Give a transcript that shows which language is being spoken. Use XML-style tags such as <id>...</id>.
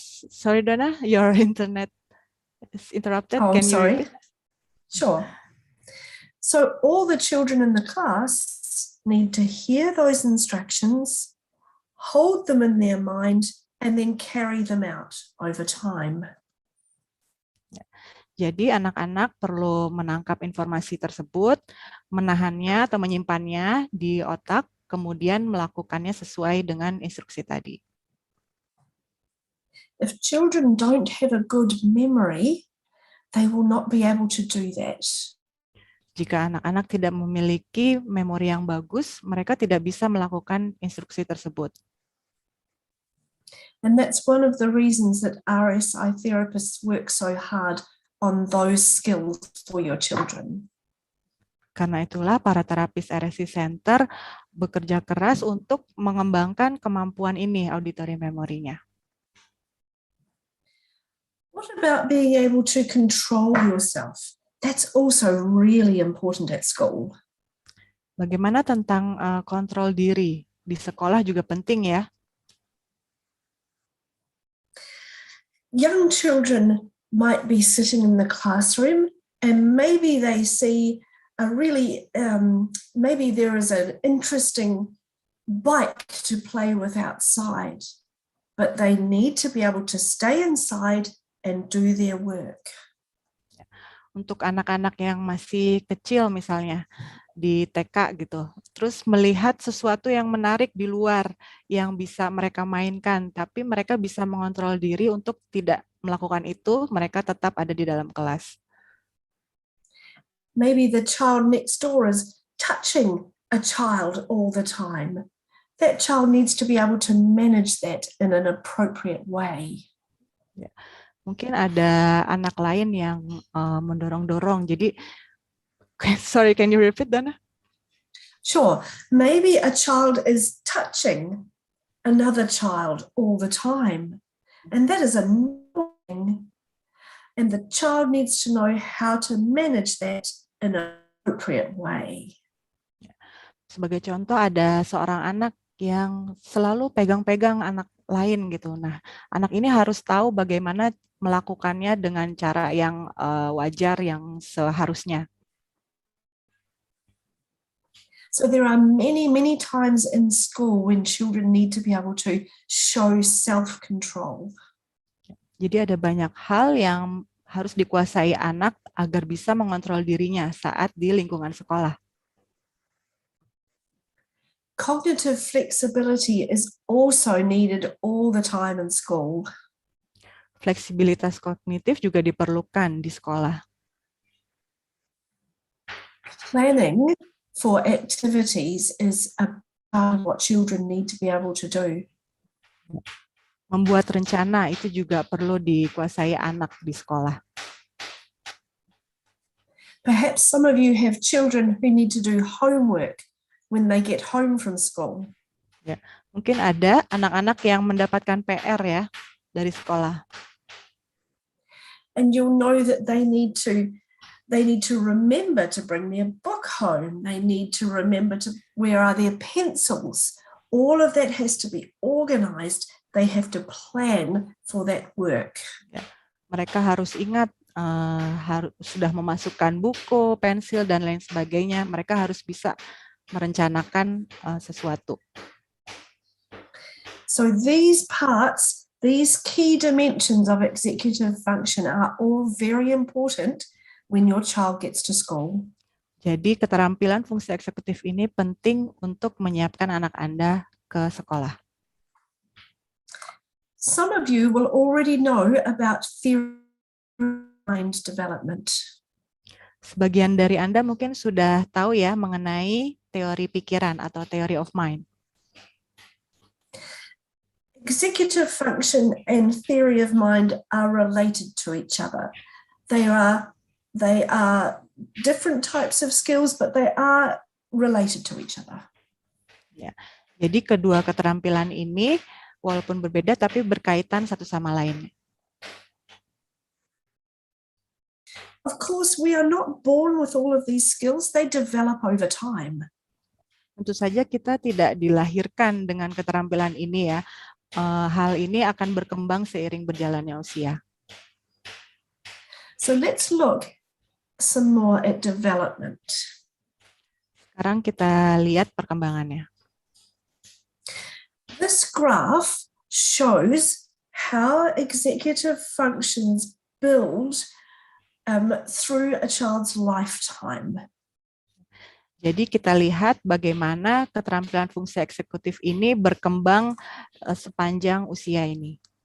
<en>sorry, Donna, your internet is interrupted. oh, Can you sorry. repeat? Sure. So all the children in the class need to hear those instructions, hold them in their mind, and then carry them out over time.</en> <id>Jadi anak-anak perlu menangkap informasi tersebut, menahannya atau menyimpannya di otak, kemudian melakukannya sesuai dengan instruksi tadi.</id> <en>If children don't have a good memory, they will not be able to do that.</en> <id>Jika anak-anak tidak memiliki memori yang bagus, mereka tidak bisa melakukan instruksi tersebut.</id> <en>And that's one of the reasons that RSI therapists work so hard on those skills for your children.</en> <id>Karena itulah para terapis RSI Center bekerja keras untuk mengembangkan kemampuan ini, auditory memorinya.</id> <en>What about being able to control yourself? That's also really important at school.</en> <id>Bagaimana tentang kontrol diri? Di sekolah juga penting ya.</id> <en>Young children might be sitting in the classroom and maybe they see a really, maybe there is an interesting bike to play with outside, but they need to be able to stay inside and do their work.</en> <id>Untuk anak-anak yang masih kecil misalnya di TK gitu, terus melihat sesuatu yang menarik di luar yang bisa mereka mainkan, tapi mereka bisa mengontrol diri untuk tidak melakukan itu, mereka tetap ada di dalam kelas.</id> <en>Maybe the child next door is touching a child all the time. That child needs to be able to manage that in an appropriate way.</en> <id>Ya. Mungkin ada anak lain yang mendorong-dorong.</id> <en>Jadi, sorry, can you repeat, Dana? Sure. Maybe a child is touching another child all the time, and that is annoying. And the child needs to know how to manage that in an appropriate way.</en> <id>Sebagai contoh, ada seorang anak yang selalu pegang-pegang anak lain gitu. Nah, anak ini harus tahu bagaimana melakukannya dengan cara yang wajar, yang seharusnya.</id> <en>So there are many, many times in school when children need to be able to show self-control.</en> <id>Jadi ada banyak hal yang harus dikuasai anak agar bisa mengontrol dirinya saat di lingkungan sekolah.</id> <en>Cognitive flexibility is also needed all the time in school.</en> <id>Fleksibilitas kognitif juga diperlukan di sekolah.</id> <en>Planning for activities is a part of what children need to be able to do.</en> <id>Membuat rencana itu juga perlu dikuasai anak di sekolah.</id> <en>Perhaps some of you have children who need to do homework when they get home from school.</en> <id>Ya, mungkin ada anak-anak yang mendapatkan PR ya dari sekolah.</id> <en>And you'll know that they need to They need to remember to bring their book home. They need to remember to where are their pencils. All of that has to be organized. They have to plan for that work.</en> <id>Ya, mereka harus ingat sudah memasukkan buku, pensil, dan lain sebagainya. Mereka harus bisa merencanakan sesuatu.</id> <en>So these parts, these key dimensions of executive function are all very important when your child gets to school.</en> <id>Jadi keterampilan fungsi eksekutif ini penting untuk menyiapkan anak Anda ke sekolah.</id> <en>Some of you will already know about theory of mind development.</en> <id>Sebagian dari Anda mungkin sudah tahu ya mengenai teori pikiran atau theory of mind.</id> <en>Executive function and theory of mind are related to each other. They are different types of skills, but they are related to each other.</en> <id>Ya. Jadi kedua keterampilan ini walaupun berbeda tapi berkaitan satu sama lain.</id> <en>Of course, we are not born with all of these skills. They develop over time.</en> <id>Tentu saja kita tidak dilahirkan dengan keterampilan ini ya. Hal ini akan berkembang seiring berjalannya usia.</id> <en>So let's look some more at development.</en> <id>Sekarang kita lihat perkembangannya.</id> <en>This graph shows how executive functions build through a child's lifetime.</en> <id>Jadi kita lihat bagaimana keterampilan fungsi eksekutif ini berkembang sepanjang usia ini.</id>